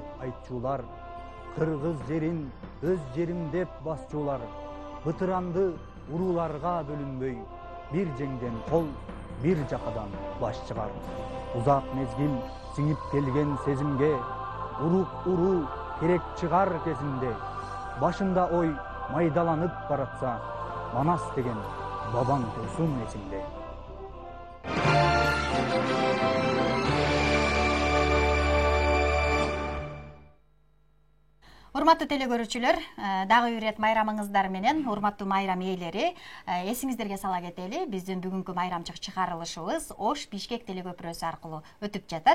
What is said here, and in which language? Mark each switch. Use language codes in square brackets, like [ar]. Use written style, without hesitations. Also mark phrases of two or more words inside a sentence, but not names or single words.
[ky] aytçular, Kırgız jerin öz jerim dep basçular, Bıtırandı urularga bölünböy, bir jеңден kol, bir jakadan baş çıgar. Uzak mezgil siңip kelgen sezimge, uruk uru керек çıgar kesinde, Başında oy maydalanıp baratsa, Manas degen baban dursun esinde. Урматтуу телекөрүүчүлөр, дагы бир ирет майрамыңыздар менен, урматтуу майрам ээлери, эсиңиздерге сала кетели, биздин бүгүнкү майрамчык чыгарылышыбыз Ош Бишкек телекөпүрөсү аркылуу өтүп жатат.